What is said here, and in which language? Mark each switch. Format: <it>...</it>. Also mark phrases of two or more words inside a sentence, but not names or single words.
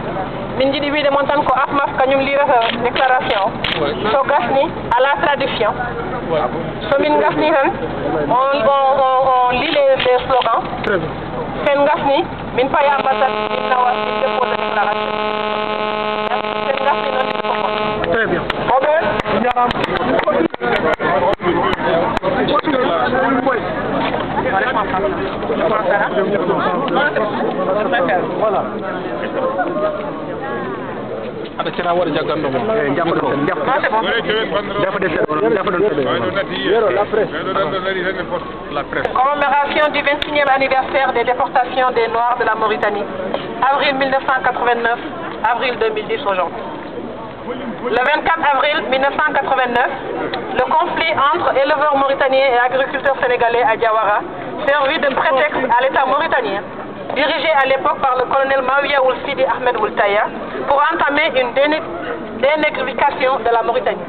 <ff>min jiɗi wiide moon tan ko AFMAF kañum liirata déclaration so gasni ala traduction so min gasni tan</ff> <fr>on lit les slogans</fr> <ff>sen gasni min paya ambassade min nawa min dépose déclaration sen gasni noon ɗiɗi fof</ff> <fr>très bien</fr> <ff>voilà. Ada cara wara jagando mo</ff> <fr>la presse. Commémoration du 26e anniversaire des déportations des Noirs de la Mauritanie, avril 1989, avril 2010 aujourd'hui. Le 24 avril 1989, le conflit entre éleveurs mauritaniens et agriculteurs sénégalais à Diawara servit de prétexte à l'État mauritanien, dirigé à l'époque par le colonel Maouia Ould Sidi Ahmed Ould Taya, pour entamer une dénégrification de la Mauritanie.</fr>